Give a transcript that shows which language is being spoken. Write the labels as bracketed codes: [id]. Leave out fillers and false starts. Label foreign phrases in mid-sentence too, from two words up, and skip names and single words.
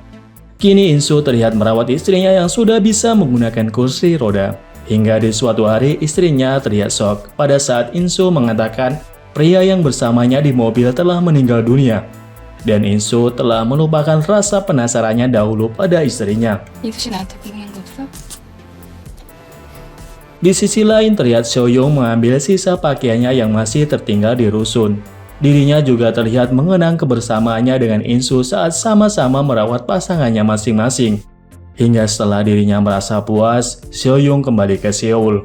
[id] Kini Insu terlihat merawat istrinya yang sudah bisa menggunakan kursi roda. Hingga di suatu hari istrinya terlihat shock pada saat Insu mengatakan pria yang bersamanya di mobil telah meninggal dunia. Dan Insu telah melupakan rasa penasarannya dahulu pada istrinya. [ko] 인수 씨 나한테 궁금한 거 없어? [id] Di sisi lain terlihat Seoyoung mengambil sisa pakaiannya yang masih tertinggal di rusun. Dirinya juga terlihat mengenang kebersamaannya dengan Insu saat sama-sama merawat pasangannya masing-masing. Hingga setelah dirinya merasa puas, Seoyoung kembali ke Seoul.